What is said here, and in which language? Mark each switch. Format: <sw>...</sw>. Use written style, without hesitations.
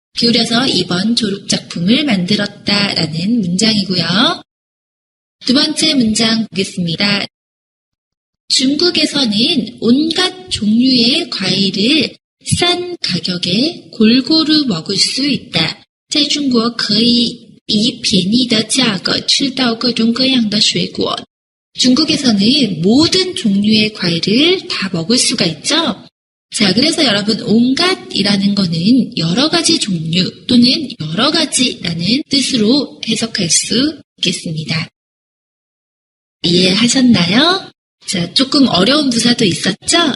<ko>기울여서 이번 졸업작품을 만들었다라는 문장이고요. 두 번째 문장 보겠습니다. 중국에서는 온갖 종류의 과일을 싼 가격에 골고루 먹을 수 있다.</ko> <zh>在中国可以以便宜的价格吃到各种各样的水果.</zh> <ko>중국에서는 모든 종류의 과일을 다 먹을 수가 있죠. 자, 그래서 여러분 온갖이라는 거는 여러 가지 종류 또는 여러 가지라는 뜻으로 해석할 수 있겠습니다. 이해하셨나요? 자, 조금 어려운 부사도 있었죠?</ko>